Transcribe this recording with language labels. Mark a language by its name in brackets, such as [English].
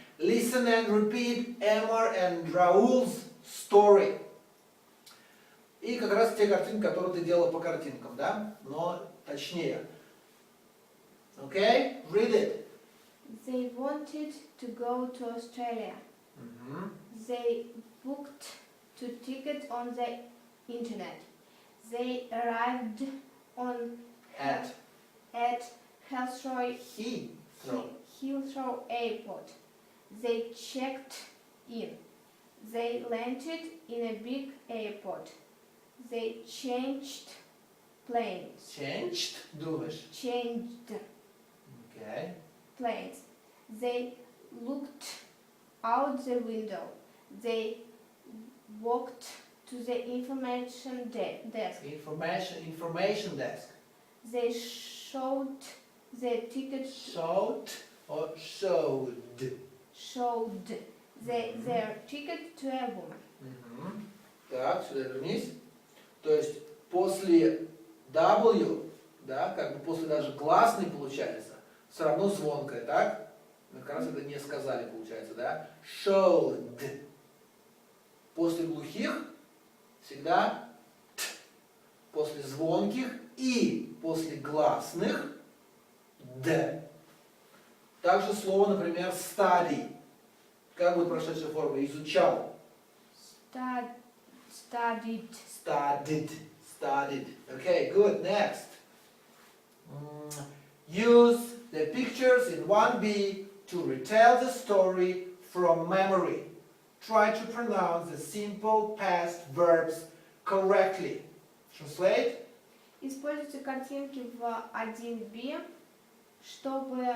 [English] Listen and repeat Emma and Raul's story. [Russian] И как раз те картинки, которые ты делала по картинкам, да? Но точнее. [English] Okay? Read it. They wanted to go to Australia. They booked 2 tickets on the internet. They arrived on At Heathrow Heathrow. Airport. They checked in. They landed in a big airport. They changed planes. [Russian] Changed, думаешь? [English] Changed Okay. planes. They looked out the window. They walked to the information desk. Information desk. They showed the tickets. Showed or showed? Showed their ticket to a woman. [Russian] Так, сюда вернись. То есть после W, да, как бы после даже гласной получается, все равно звонкое, так? Мы как раз это не сказали, получается, да? Showed. После глухих всегда Т. После звонких и после гласных Д. Также слово, например, study. Как будет прошедшая форма? Изучал. [English] Studied. Studied. Okay, good. Next. Use the pictures in 1B to retell the story from memory. Try to pronounce the simple past verbs correctly. Translate. [Russian] Используйте картинки в 1B, чтобы